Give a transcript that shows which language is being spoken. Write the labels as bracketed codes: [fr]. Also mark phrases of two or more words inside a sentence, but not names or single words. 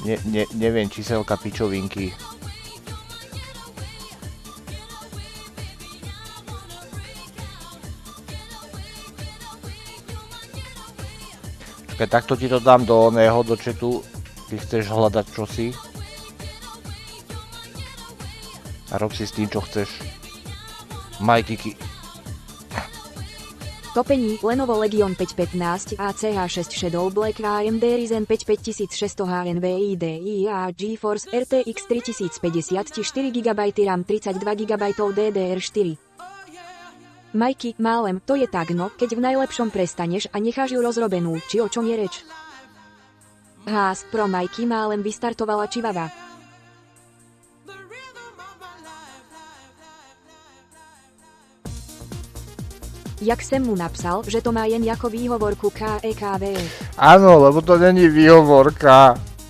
[sk] Neviem číselka pičovinky. Čakaj, takto ti to dám do oného, do chatu, keď chceš hľadať čosi. A rob si s tým, čo chceš. [cs] Majky. Topení, Lenovo Legion 515, ACH6 Shadow Black AMD Ryzen 5 5600 HNVID IA GeForce RTX 3050 4GB RAM 32GB DDR4. [sk] Majky, málem, to je tak no, keď v najlepšom prestaneš a necháš ju rozrobenú, či o čom je reč? [cs] Hás, pro Majky málem vystartovala čivava. Jak jsem mu napsal, že to má jen jako výhovorku KEKV. [sk] Áno, lebo to není výhovorka.